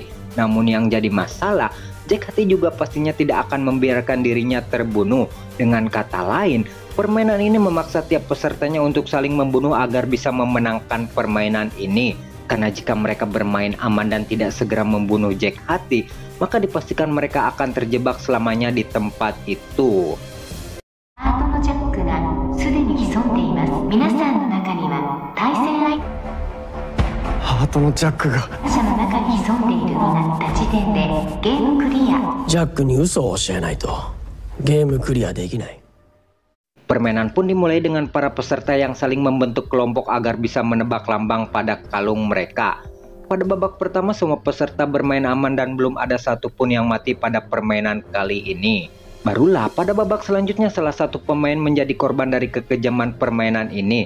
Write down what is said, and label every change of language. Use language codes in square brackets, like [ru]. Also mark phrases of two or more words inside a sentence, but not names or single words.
[id] Namun yang jadi masalah, Jack Hati juga pastinya tidak akan membiarkan dirinya terbunuh. Dengan kata lain, permainan ini memaksa tiap pesertanya untuk saling membunuh agar bisa memenangkan permainan ini. Karena jika mereka bermain aman dan tidak segera membunuh Jack Hati, maka dipastikan mereka akan terjebak selamanya di tempat itu. [ja] ハートのジャックがすでに潜んでいます。皆さんの中には対戦相手ハートのジャックが者の中に潜んでいるとなった時点でゲームクリア。ジャックに嘘を教えないとゲームクリアできない。 [id] Permainan pun dimulai dengan para peserta yang saling membentuk kelompok agar bisa menebak lambang pada kalung mereka. Pada babak pertama semua peserta bermain aman dan belum ada satupun yang mati pada permainan kali ini. Barulah pada babak selanjutnya salah satu pemain menjadi korban dari kekejaman permainan ini.